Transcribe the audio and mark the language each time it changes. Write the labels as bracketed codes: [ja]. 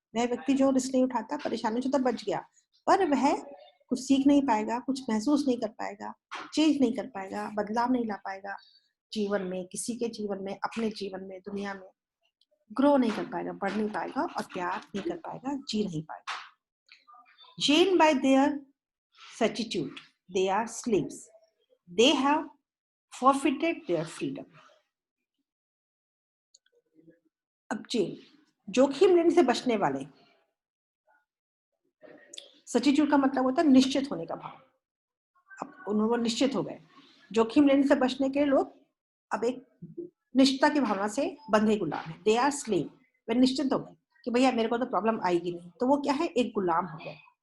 [hi] वह व्यक्ति जो रिस्क नहीं उठाता, परेशानियों से तो बच गया, पर वह कुछ सीख नहीं पाएगा, कुछ महसूस नहीं कर पाएगा, चेंज नहीं कर पाएगा, बदलाव नहीं ला पाएगा जीवन में, किसी के जीवन में, अपने जीवन में, दुनिया में ग्रो नहीं कर पाएगा, बढ़ नहीं पाएगा, और प्यार नहीं कर पाएगा, जी नहीं पाएगा। [en] Chained by their certitude, they are slaves. They have forfeited their freedom. [hi] अब जोखिम लेने से बचने वाले, सटीट्यूड का मतलब होता है निश्चित होने का भाव। अब उन्होंने निश्चित हो गए, जोखिम लेने से बचने के लोग अब एक निश्चितता की भावना से बंधे गुलाम है। [en] they are slave, [hi] वे निश्चित हो गए कि भैया मेरे को तो प्रॉब्लम आएगी नहीं, तो वो क्या है, एक गुलाम हो गए।